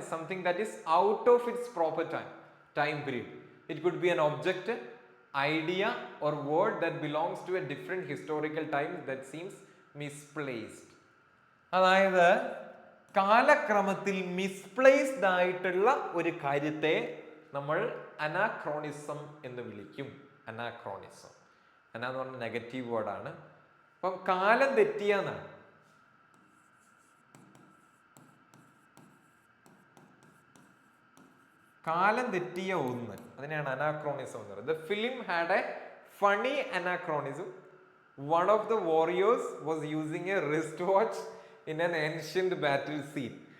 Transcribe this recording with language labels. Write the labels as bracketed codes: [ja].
[en] Is something that is out of its proper time period. It could be an object, idea or word that belongs to a different historical time that seems misplaced. [ml] അതായത് കാലക്രമത്തിൽ misplaced ആയിട്ടുള്ള ഒരു കാര്യത്തെ നമ്മൾ anachronism എന്ന് വിളിക്കും. Anachronism. അന എന്ന് പറഞ്ഞ നെഗറ്റീവ് വേർഡാണ്. അപ്പം കാലം തെറ്റിയെന്നാണ്. കാലം തെറ്റിയ ഒന്ന്, അതിനെയാണ് അനാക്രോണിസം എന്ന് പറയുന്നത്. [en] The film had a funny anachronism. One of the warriors was using a wristwatch in an ancient battle scene.